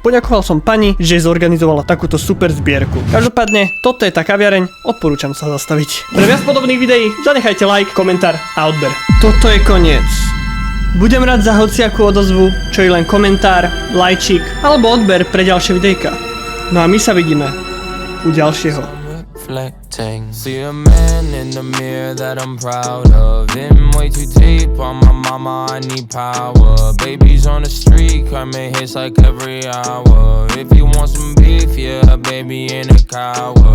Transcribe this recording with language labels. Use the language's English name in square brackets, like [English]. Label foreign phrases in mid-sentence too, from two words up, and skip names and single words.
[Slovak] Poďakoval som pani, že zorganizovala takúto super zbierku. Každopádne, toto je tá kaviareň, odporúčam sa zastaviť. Pre viac podobných videí zanechajte like, komentár a odber. Toto je koniec. Budem rád za hociakú odozvu, čo je len komentár, lajčík alebo odber pre ďalšie videjka. No a my sa vidíme u ďalšieho. [English] See a man in the mirror that I'm proud of. In way too deep on my mama, I need power. Babies on the street, coming hits like every hour. If you want some beef, yeah, baby in a coward.